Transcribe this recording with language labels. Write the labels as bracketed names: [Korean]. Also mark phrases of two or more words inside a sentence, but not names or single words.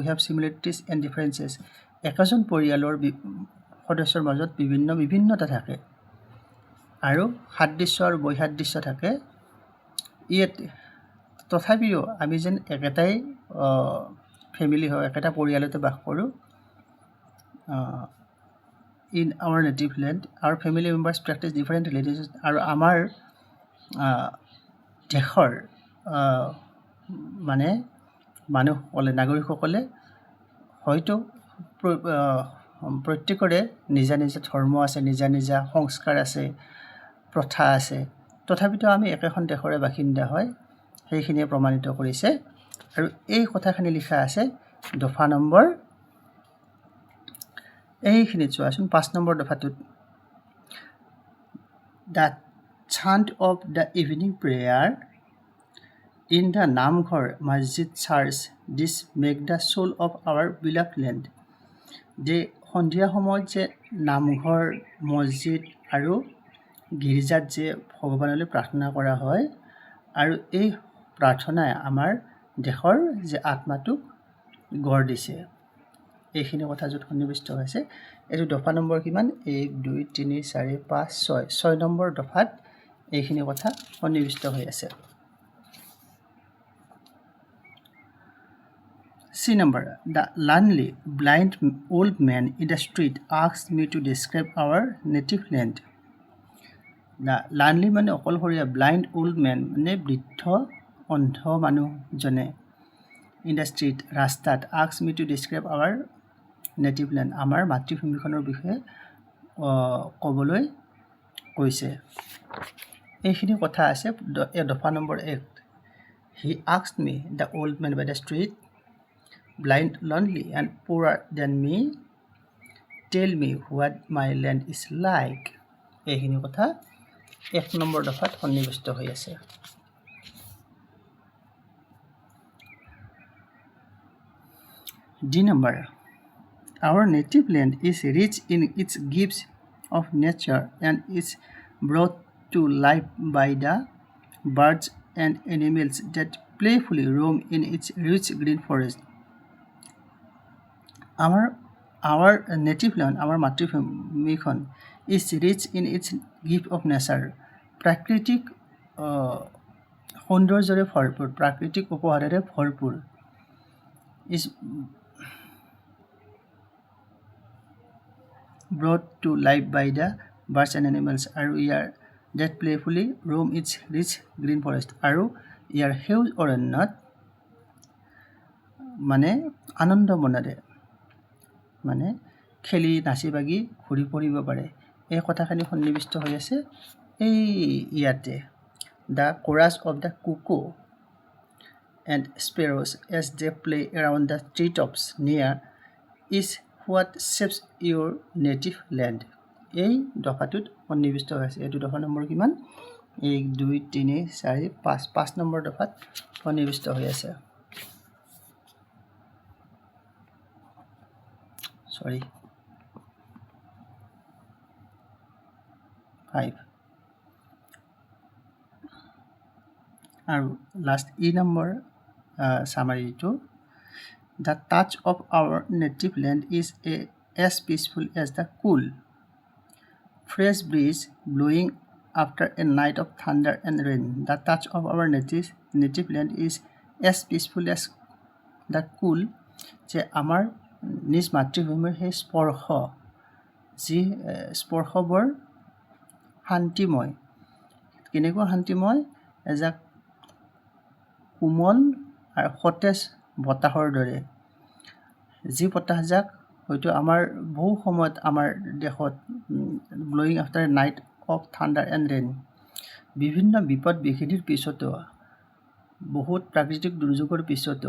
[English] have similarities and differences [Assamese] একেজন পৰিয়ালৰ সদস্যৰ মাজত বিভিন্নতা থাকে আৰু সাদৃশ্য আৰু বৈসাদৃশ্য থাকে ইয়াত তথাপিও আমি যেন একেটাই ফেমিলি হয় একেটা পৰিয়ালতে বাস কৰোঁ [English] in our native land our family members practice different religions [Assamese] আৰু আমাৰ দেশৰ মানে মানুহসকলে নাগৰিকসকলে হয়তো প্ৰত্যেকৰে নিজা নিজা ধৰ্ম আছে নিজা সংস্কাৰ আছে প্ৰথা আছে তথাপিতো আমি একেখন দেশৰে বাসিন্দা হয় সেইখিনিয়ে প্ৰমাণিত কৰিছে আৰু এই কথাখিনি লিখা আছে দফা নম্বৰ এইখিনি চোৱাচোন 5 নম্বৰ দফাটোত [English] the chant of the evening prayer in the Namghar Masjid church this make the soul of our beloved land they [Assamese] সন্ধিয়া সময়ত যে নামঘৰ মছজিদ আৰু গীৰ্জাত যে ভগৱানলৈ প্ৰাৰ্থনা কৰা হয় আৰু এই প্ৰাৰ্থনাই আমাৰ দেশৰ যে আত্মাটোক গঢ় দিছে এইখিনি কথা য'ত সন্নিৱিষ্ট হৈছে এইটো দফা নম্বৰ কিমান 1 2 3 4 5 6 নম্বৰ দফাত এইখিনি কথা সন্নিৱিষ্ট হৈ আছে [English] C number, the lonely blind old man in the street asked me to describe our native land. The lonely [Assamese] মানে অকলশৰীয়া [English] blind old man [Assamese] মানে বৃদ্ধ অন্ধ মানুহজনে [English] in the street ৰাস্তাত asked me to describe our native land [Assamese] আমাৰ মাতৃভূমিখনৰ বিষয়ে ক'বলৈ কৈছে এইখিনি কথা আছে দফা নম্বৰ [English] 1 he asked me the old man by the street blind, lonely, and poorer than me, tell me what my land is like. [Assamese] এইখিনি কথা 1 নম্বৰ দফাত সন্নিৱিষ্ট হৈ আছে [English] D number, our native land is rich in its gifts of nature and is brought to life by the birds and animals that playfully roam in its rich green forest. Our native land, our মাতৃভূমিখন is rich in its gift of nature. [Assamese] প্ৰাকৃতিক সৌন্দৰ্যৰে ভৰপূৰ প্ৰাকৃতিক উপহাৰেৰে ভৰপূৰ [English] is brought to life by the birds and animals [Assamese] আৰু ইয়াৰ [English] that playfully roam its rich green forest [Assamese] আৰু ইয়াৰ সেউজ অৰণ্যত মানে আনন্দ মনেৰে মানে খেলি নাচি বাগি ঘূৰি ফুৰিব পাৰে এই কথাখিনি সন্নিৱিষ্ট হৈ আছে এই ইয়াতে [English] the chorus of the cuckoo and sparrows as they play around the treetops near is what shapes your native land [Assamese] এই দফাটোত সন্নিৱিষ্ট হৈ আছে এইটো দফা নম্বৰ কিমান 1 2 3 4 5 নম্বৰ দফাত সন্নিৱিষ্ট হৈ আছে sorry 5 [English] আৰু last E number summary to the touch of our native land is as peaceful as the cool fresh breeze blowing after a night of thunder and rain the touch of our native land is as peaceful as the cool [Assamese] যে আমাৰ নিজ মাতৃভূমিৰ সেই স্পৰ্শ যি স্পৰ্শবোৰ শান্তিময় কেনেকুৱা শান্তিময় এজাক কোমল আৰু সতেজ বতাহৰ দৰে যি বতাহজাক হয়তো আমাৰ বহু সময়ত আমাৰ দেশত [English] blowing after night of thunder and rain [Assamese] বিভিন্ন বিপদ বিঘিনিৰ পিছতো বহুত প্ৰাকৃতিক দুৰ্যোগৰ পিছতো